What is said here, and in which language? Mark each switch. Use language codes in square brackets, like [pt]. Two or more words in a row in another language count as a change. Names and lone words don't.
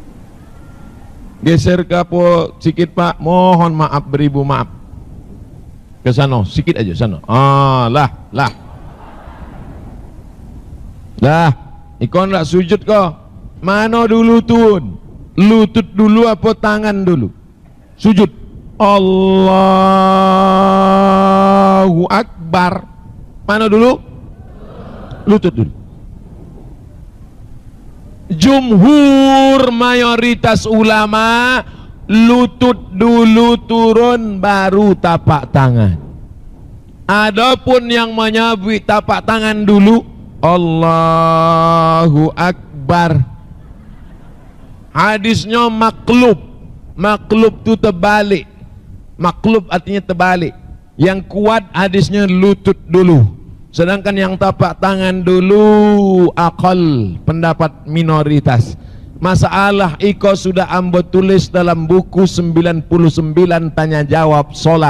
[id] Geser ke apa sikit Pak, mohon maaf, beribu maaf. Ke sana, sikit aja sana. Lah. Ikon nak sujud kau. Mana dulu tun? Lutut dulu apa tangan dulu? Sujud. [ar] الله أكبر. [id] Mana dulu? Lutut dulu. Jumhur mayoritas ulama lutut dulu turun baru tapak tangan. Adapun yang menyabui tapak tangan dulu, [ar] الله أكبر. [id] Hadisnya maklub. Maklub itu terbalik. Maklub artinya terbalik. Yang kuat hadisnya lutut dulu. Sedangkan yang tapak tangan dulu akal, pendapat minoritas. [min] Masalah iko sudah ambo tulis dalam buku 99 tanya jawab solat.